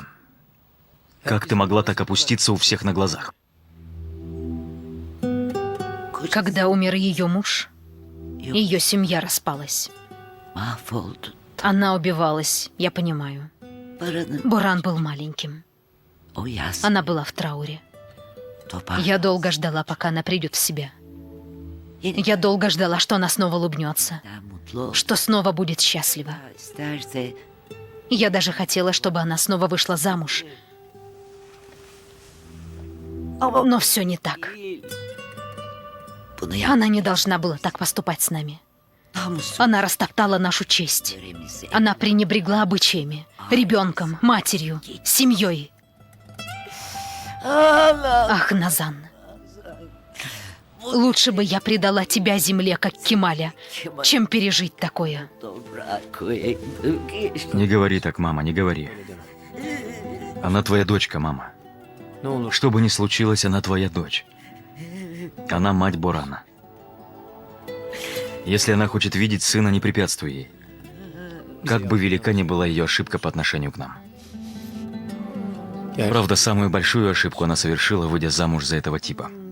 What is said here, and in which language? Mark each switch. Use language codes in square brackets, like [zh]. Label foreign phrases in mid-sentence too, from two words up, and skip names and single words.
[ru] Как ты могла так опуститься у всех на глазах? Когда умер ее муж, ее семья распалась. [tr] Mahvoldu. [ru] Она убивалась, я понимаю. [tr] Paranın [ru] Буран был маленьким. [tr] o yaz [ru] Она была в трауре. [tr] topar. [ru] Я долго ждала, пока она придет в себя. [tr] Yeniden [ru] Я долго ждала, что она снова улыбнется, [tr] mutlu [ru] что снова будет счастлива. [tr] isterse [ru] Я даже хотела, чтобы она снова вышла замуж. Но все не так. [tr] bunu [ru] Она не должна была так поступать с нами. [tr] yapmamışsın. [ru] Она растоптала нашу честь. [tr] Töremizi. [ru] Она пренебрегла обычаями, ребенком, матерью, семьей. Ах, Назан. Лучше бы я предала тебя земле, как Кемаля, чем пережить такое. [tr] Toprağa koyayım. [ru] Не говори так, мама, не говори. Она твоя дочка, мама. [tr] Ne olur. [ru] Что бы ни случилось, она твоя дочь. Она мать Бурана. Если она хочет видеть сына, не препятствуй ей. Как бы велика ни была ее ошибка по отношению к нам. Правда, самую большую ошибку она совершила, выйдя замуж за этого типа.